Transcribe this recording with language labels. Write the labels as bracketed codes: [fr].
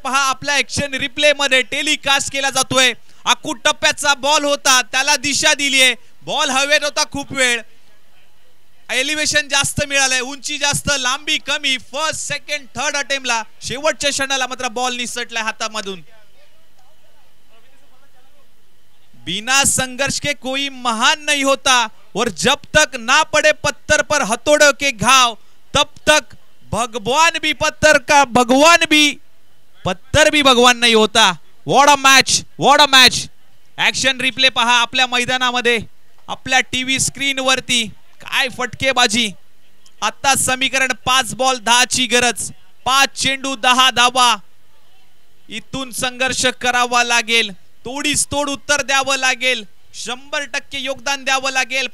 [mr] पहा आपल्या action replay मध्ये टेलिकास्ट केला जातोय. आखूड टप्प्याचा बॉल होता, त्याला दिशा दिली आहे. बॉल हवेत होता खूप वेळ, एलिव्हेशन जास्त मिळालंय, उंची जास्त लांबी कमी. फर्स्ट सेकंड थर्ड अटेम्प्टला शेवटच्या क्षणाला मात्र बॉल निसटलाय हातामधून. [hi] बिना संघर्ष के कोई महान नहीं होता और जब तक ना पड़े पत्थर पर हथौड़े के घाव तब तक भगवान भी पत्थर का भगवान भी पत्थर भी भगवान नहीं होता. [en] What a match, what a match. [mr] Action replay पहा आपल्या मैदानामध्ये, आपल्या टीव्ही स्क्रीन वरती. काय फटकेबाजी. आता समीकरण 5 बॉल 10 ची गरज. 5 चेंडू 10 धावा. इथून संघर्ष करावा लागेल, तोडीस तोड उत्तर द्यावं लागेल, 100% योगदान द्यावं लागेल.